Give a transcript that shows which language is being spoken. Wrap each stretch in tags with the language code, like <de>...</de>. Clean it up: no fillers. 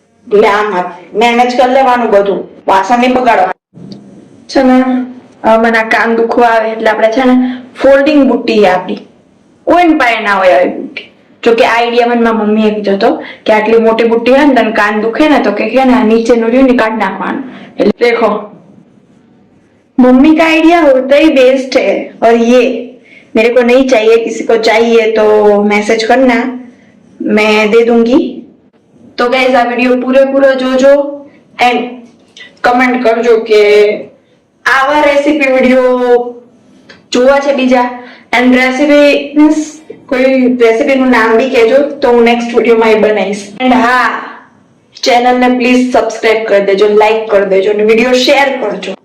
<gu>એટલે આમાં મેનેજ કરી લેવાનું બધું, વાસણ નહીં બગાડવાનું છે ને. મને કાન દુખવા આવે એટલે આપણે છે ને ફોલ્ડિંગ બુટ્ટી આપણી કોઈ પાસે ના હોય આવી બુટ્ટી. જો કે આ આઈડિયા મને મારી મમ્મીએ કીધો હતો કે આટલી મોટી બુટ્ટી હોય ને તને કાન દુખે ને તો કે ને નીચેનું રહ્યું ને કાઢ નાખવાનું. એટલે દેખો</gu> <hi>मम्मी का आइडिया होता ही बेस्ट है और ये मेरे को नहीं चाहिए, किसी को चाहिए तो मैसेज करना, मैं दे दूंगी.</hi> <gu>तो गाइस આ વિડિયો પૂરેપૂરો જોજો એન્ડ કમેન્ટ કરજો કે આવા રેસીપી વિડિયો જોવા છે બીજા. એન્ડ રેસીપી મીન્સ કોઈ રેસીપીનું નામ બી કહેજો તો હું નેક્સ્ટ વિડિયોમાં એ બનાવીશ. એન્ડ હા, ચેનલને પ્લીઝ સબસ્ક્રાઇબ કરી દેજો, લાઈક કરી દેજો અને વિડિયો શેર કરજો.</gu>